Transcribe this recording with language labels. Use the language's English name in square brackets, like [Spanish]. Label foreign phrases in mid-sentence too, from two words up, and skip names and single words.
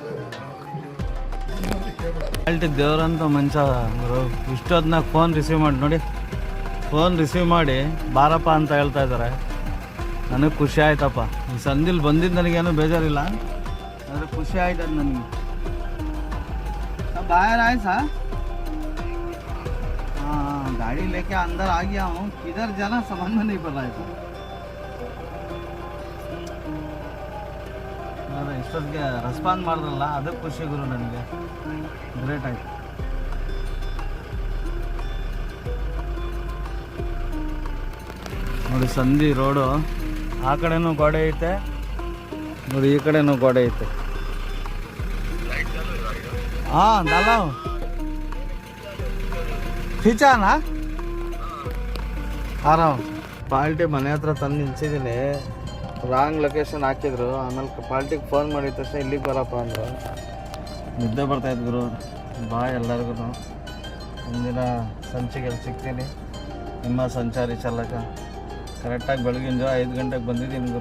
[Kannada] ಕ್ವಾಲಿಟಿಗೆ ದೇವ್ರಂತ ಮನುಷ್ಯ ಗುರು. ಇಷ್ಟೊತ್ತಿನಾಗ [English] phone receive [Kannada] ಮಾಡಿ ನೋಡಿ, [English] phone receive [Kannada] ಮಾಡಿ ಬಾರಪ್ಪ ಅಂತ ಹೇಳ್ತಾ ಇದ್ದಾರೆ. ನನಗೆ ಖುಷಿ ಆಯ್ತಪ್ಪ. ಈ ಸಂದಿಲ್ ಬಂದಿದ್ದು ನನಗೇನು ಬೇಜಾರಿಲ್ಲ, ಆದರೆ ಖುಷಿ ಆಯ್ತದ ನನಗೆ. [Hindi] बाहर आए सा? हाँ, गाड़ी लेके अंदर आ गया हूँ. किधर जाना समझ में नहीं पड़ रहा है. [Kannada] ಅದೇ ಇಷ್ಟೊತ್ತಿಗೆ ರೆಸ್ಪಾನ್ಸ್ ಮಾಡಿದ್ರಲ್ಲ, ಅದಕ್ಕೆ ಖುಷಿ ಗುರು ನನಗೆ. ಗ್ರೇಟ್ ಆಯ್ತು. ನೋಡಿ ಸಂಧಿ ರೋಡು, ಆ ಕಡೆನೂ ಗೋಡೆ ಐತೆ ನೋಡಿ, ಈ ಕಡೆನೂ ಗೋಡೆ ಐತೆ. [Hindi] हाँ डाला हूँ, खींचा ना आ रहा हूँ. [Kannada] ಪಾಲ್ಟಿ ಮನೆ ಹತ್ರ ತಂದು ನಿಲ್ಸಿದ್ದೀನಿ. [English] wrong location [Kannada] ಹಾಕಿದ್ರು. ಆಮೇಲೆ ಪಾಲ್ಟಿಗೆ ಫೋನ್ ಮಾಡಿದ ತಕ್ಷಣ ಇಲ್ಲಿಗೆ ಬರಪ್ಪ ಅಂದರು. ನಿದ್ದೆ ಬರ್ತಾಯಿತ್ತು ಗುರು. ಬಾ ಎಲ್ಲರಿಗೂ ಒಂದಿನ ಸಂಚಿಗೆ ಸಿಗ್ತೀನಿ. ನಿಮ್ಮ ಸಂಚಾರಿ ಚಾಲಕ ಕರೆಕ್ಟಾಗಿ ಬೆಳಗಿನ ಜಾವ 5 ಗಂಟೆಗೆ ಬಂದಿದ್ದೀನಿ ಗುರು.